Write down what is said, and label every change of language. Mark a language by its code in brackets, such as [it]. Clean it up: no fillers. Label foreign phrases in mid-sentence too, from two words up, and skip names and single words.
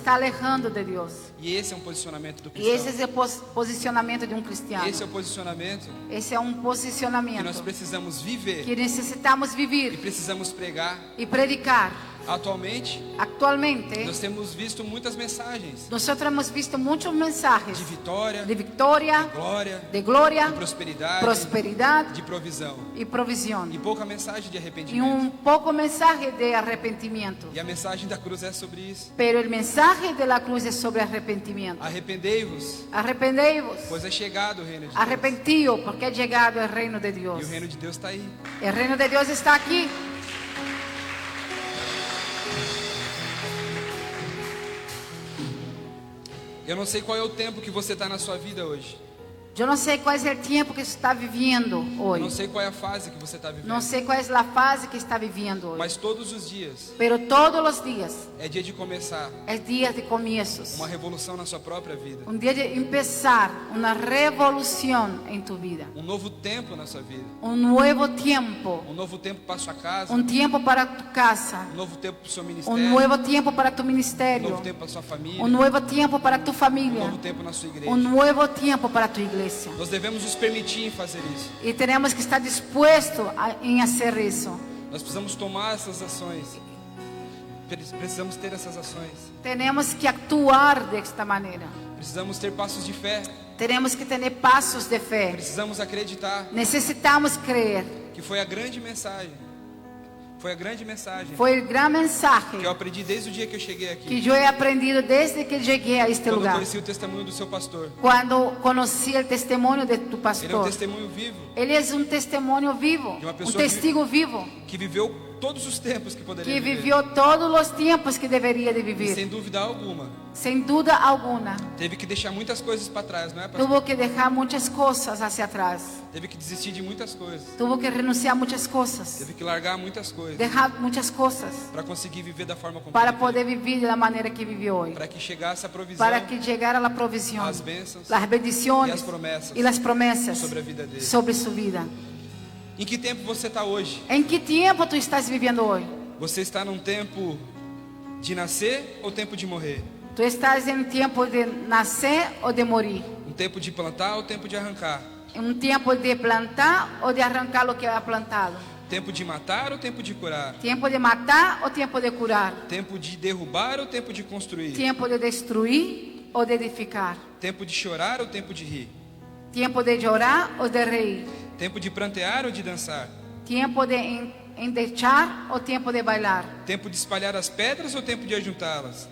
[es] está alejando de Deus. [pt] E esse é um posicionamento do E esse cristão. é o posicionamento de um cristiano. Esse é o posicionamento Esse é um que nós posicionamento precisamos viver [es] que necessitamos [pt] e viver precisamos pregar [es] e predicar [pt] Atualmente, [es] Actualmente, [pt] nós temos visto muitas mensagens [es] nosotros hemos visto muchos mensajes [pt] de vitória, [es] de victoria, [pt] glória, [es] de gloria, [pt] de prosperidade, [es] prosperidad [pt] de provisão. [es] y provisión. [pt] E pouca mensagem de [es] Y [pt] arrependimento. [es] un poco mensaje de arrepentimiento. [pt] E a mensagem da cruz é sobre isso. [es] Pero el mensaje de la cruz es sobre arrepentimiento. [pt] Arrependei-vos, Arrependei-vos, pois é chegado o reino de Deus. [es] arrepentíos, porque ha llegado el reino de [pt] E [es] Dios. [pt] o reino de Deus está aí. [es] El reino de Dios está aquí. [pt] Eu não sei qual é o tempo que você está na sua vida hoje. [es] Yo no sé cuál es el tiempo que está viviendo [pt] Eu [es] hoy. [pt] não sei qual é a fase que você está vivendo. [es] No sé cuál es la fase que está viviendo hoy. [pt] Mas todos os dias [es] Pero todos los días [pt] é dia de começar [es] es día de comienzos. [pt] uma revolução na sua própria vida. [es] Un día de empezar una revolución en tu vida. [pt] Um novo tempo na sua vida. [es] Un nuevo tiempo. [pt] Um novo tempo para a sua casa. [es] Un tiempo para tu casa. [pt] Um novo tempo para o seu ministério. [es] Un nuevo tiempo para tu [pt] Um [es] ministerio. [pt] novo tempo para a sua família. [es] Un nuevo tiempo para tu [pt] Um [es] familia. [pt] novo tempo na sua igreja. [es] Un nuevo tiempo para tu iglesia. [pt] Nós devemos nos permitir em fazer isso. [es] Y tenemos que estar dispuestos en hacer eso. [pt] Nós precisamos tomar essas ações. Precisamos ter essas ações. [es] Tenemos que actuar de esta manera. [pt] Precisamos ter passos de fé. [es] Tenemos que tener pasos de fe. [pt] Precisamos acreditar [es] Necesitamos creer. [pt] que foi a grande mensagem. Foi a grande mensagem [es] Fue el gran mensaje que [pt] eu aprendi desde o dia que eu cheguei que aqui. [es] yo he aprendido desde que llegué a este [pt] Quando eu [es] lugar. [pt] conheci o testemunho do seu pastor. [es] Cuando conocí el testimonio de tu [pt] Ele é um [es] pastor. [pt] testemunho vivo [es] Él es un testimonio vivo, [pt] De uma [es] un [pt] pessoa [es] testigo vivo, [pt] que viveu todos os tempos que poderia que viver. [es] vivió todos los tiempos que debería de [pt] E sem [es] vivir. [pt] dúvida alguma, [es] Sin duda alguna, [pt] teve que deixar muitas coisas para trás, não é, pastor? [es] tuvo que dejar muchas cosas hacia atrás. [pt] Teve que desistir de muitas coisas. [es] Tuvo que renunciar a muchas cosas, [pt] Teve que largar muitas coisas [es] dejar muchas cosas [pt] para conseguir viver da forma como para ele [es] poder vivir de la manera que vivió hoy. [pt] para que chegasse a provisão, [es] Para que llegara la provisión, [pt] as bênçãos [es] las bendiciones y las promesas sobre [pt] sobre a vida dele. [es] sobre su vida. [pt] Em que tempo você está hoje? [es] ¿En qué tiempo tú estás viviendo hoy? [pt] Você está num tempo de nascer ou tempo de morrer? [es] ¿Tú estás en tiempo de nacer o de morir? [pt] Um tempo de plantar ou tempo de arrancar? [es] ¿En un tiempo de plantar o de arrancar lo que ha plantado? [pt] Tempo de matar ou tempo de curar? [es] ¿Tiempo de matar o tiempo de curar? [pt] Tempo de derrubar ou tempo de construir? [es] ¿Tiempo de destruir o de edificar? [pt] Tempo de chorar ou tempo de rir? [es] ¿Tiempo de llorar o de reír? [pt] Tempo de prantear ou de dançar? [es] ¿Tiempo de endechar o tiempo de bailar? [pt] Tempo de espalhar as pedras ou tempo de ajuntá-las?